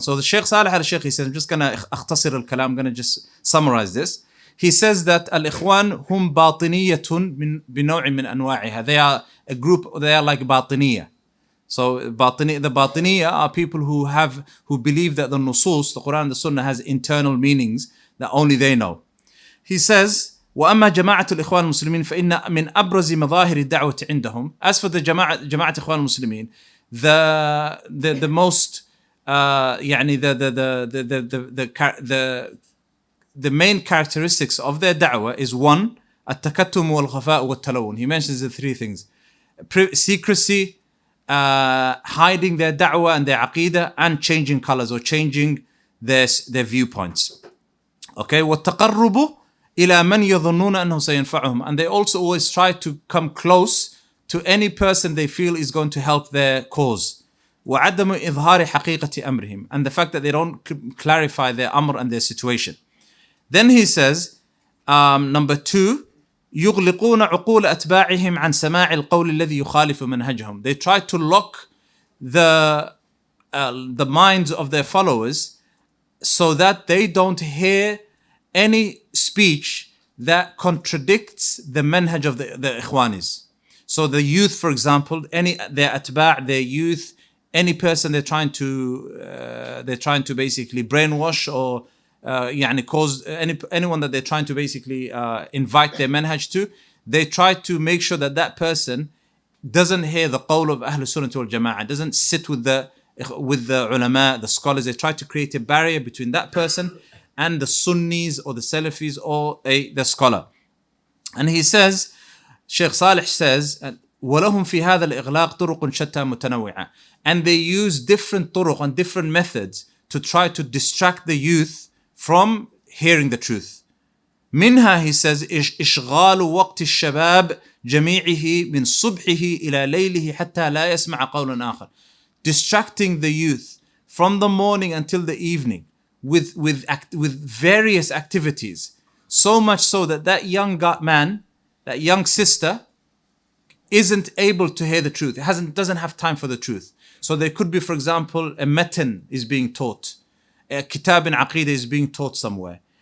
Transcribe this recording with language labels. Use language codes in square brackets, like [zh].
[en] So the Shaykh Salih al-Shaykh, he says, I'm just going to [ar] أختصر الكلام, [en] I'm going to just summarize this. He says that al-Ikhwan hum batiniyatun [ar] بنوع من أنواعها. [en] They are a group, they are like batiniyah. So the Batiniya are people who believe that the nusus, the Quran and the Sunnah, has internal meanings that only they know. [ar] He says, وأما جماعة الإخوان المسلمين فإن من أبرز مظاهر الدعوة عندهم. [en] As for the جماعة إخوان المسلمين, the most يعني the main characteristics of their da'wah is one, [ar] التكتم والخفاء والتلون. [en] He mentions the three things: secrecy, hiding their da'wah and their aqeedah, and changing colors or changing their viewpoints. Okay, [ar] والتقرب إلى من يظنون أنه سينفعهم, [en] and they also always try to come close to any person they feel is going to help their cause. [ar] وعدم إظهار حقيقة أمرهم, [en] and the fact that they don't clarify their amr and their situation. Then he says, number 2, [ar] يغلقون عقول أتباعهم عن سماع القول الذي يخالف منهجهم. [en] They try to lock the minds of their followers so that they don't hear any speech that contradicts the manhaj of the Ikhwanis. So the youth, for example, their atba', their youth, any person they're trying to basically brainwash or cause anyone that they're trying to basically invite their manhaj to, they try to make sure that person doesn't hear the qawl of Ahlul Sunnah wal Jama'ah, doesn't sit with the ulama, the scholars. They try to create a barrier between that person and the Sunnis or the Salafis or the scholar. And he says, Shaykh Salih says, [ar] وَلَهُمْ فِي هَذَا الْإِغْلَاقِ طُرُقٌ شَتَّى مُتَنَوِّعَةٌ. [en] And they use different turuq and different methods to try to distract the youth from hearing the truth. [ar] منها, [en] he says, [ar] إشغال وقت الشباب جميعه من صبحه إلى ليله حتى لا يسمع قولا آخر. [en] Distracting the youth from the morning until the evening with various activities, so much so that young man, that young sister, isn't able to hear the truth. Doesn't have time for the truth. So there could be, for example, a matan is being taught, a kitab in aqeedah is being taught somewhere.